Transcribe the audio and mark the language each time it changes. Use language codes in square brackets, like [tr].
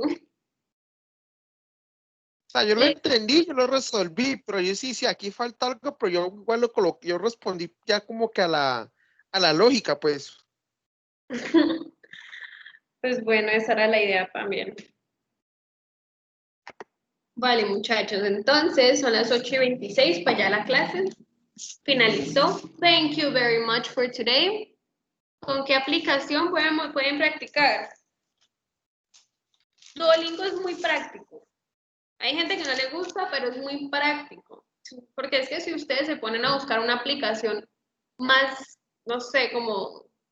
[es] O sea, yo lo entendí, yo lo resolví, pero yo sí, aquí falta algo, pero yo igual lo coloqué, yo respondí ya como que a la lógica, pues. Pues bueno, esa era la idea también. Vale, muchachos, entonces son las 8:26 para ya la clase. Finalizó. [en] Thank you very much for today. [es] ¿Con qué aplicación pueden practicar? Duolingo es muy práctico. Hay gente que no le gusta, pero es muy práctico. Porque es que si ustedes se ponen a buscar una aplicación más, no sé, como...